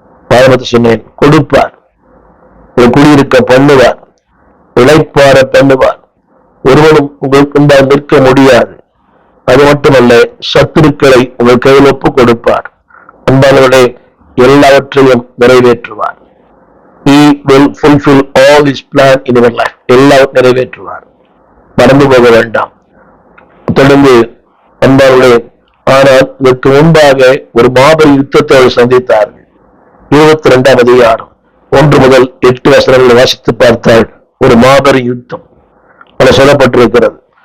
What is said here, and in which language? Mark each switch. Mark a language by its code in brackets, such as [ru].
[ta] பாரம்பரிய சொன்னேன், கொடுப்பார், குடியிருக்க பண்ணுவார், இளைப்பாற பண்ணுவார். ஒருவனும் உங்களுக்கு முன்பாக நிற்க முடியாது. அது மட்டுமல்ல, சத்துருக்களை உங்கள் கையில் ஒப்பு கொடுப்பார். அன்பானவர்களே, எல்லாவற்றையும் நிறைவேற்றுவார். [en] He will fulfill all his plan in your life. [ta] எல்லாம் நிறைவேற்றுவார். மறந்து போக வேண்டாம். தொடர்ந்து அன்பானவர்களே, ஆனால் இதற்கு முன்பாக ஒரு மாபெரும் யுத்தத்தை அவர் சந்தித்தார்கள். 22ஆம் அதிகாரம் 1 முதல் 8 வசனங்களை வாசித்து பார்த்தால் ஒரு மாபெரும் யுத்தம் பல சொல்லப்பட்டிருக்கிறது.